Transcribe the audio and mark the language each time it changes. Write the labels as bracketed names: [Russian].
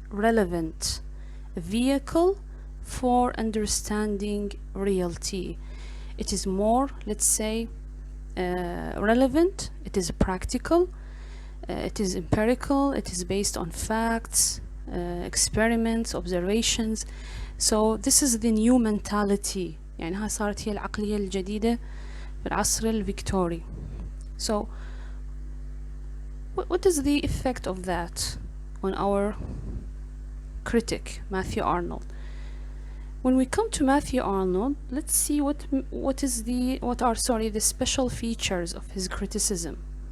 [English] Relevant vehicle for understanding reality. It is more, let's say, relevant, it is practical, it is empirical, it is based on facts, experiments, observations. So this is the new mentality. [Arabic] يعني ها صارت هي العقلية الجديدة في العصر الفيكتوري. [English] So what is the effect of that on our critic Matthew Arnold? When we come to Matthew Arnold, let's see what are the special features of his criticism.